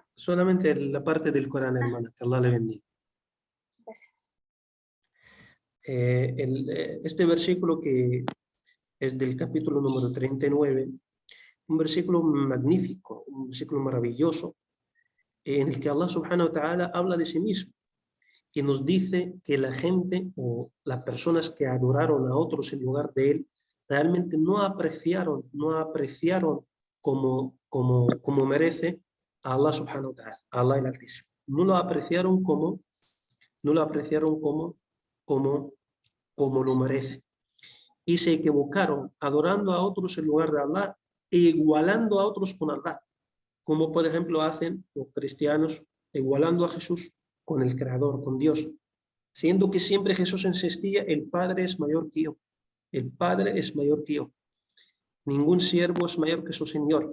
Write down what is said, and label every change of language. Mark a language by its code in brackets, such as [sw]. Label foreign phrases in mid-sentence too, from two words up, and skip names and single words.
[es] Solamente la parte del Corán, hermana, que Allah le bendiga. Este versículo que es del capítulo número 39, un versículo magnífico, un versículo maravilloso, en el que Allah [ar] سبحانه وتعالى [es] habla de sí mismo y nos dice que la gente o las personas que adoraron a otros en lugar de él realmente no apreciaron como merece a Allah [ar] سبحانه وتعالى, [es] a Allah el Altísimo. No lo apreciaron como lo merece. Y se equivocaron adorando a otros en lugar de Allah e igualando a otros con Allah, como por ejemplo hacen los cristianos, igualando a Jesús con el Creador, con Dios, siendo que siempre Jesús insistía: el Padre es mayor que yo, el Padre es mayor que yo, ningún siervo es mayor que su Señor.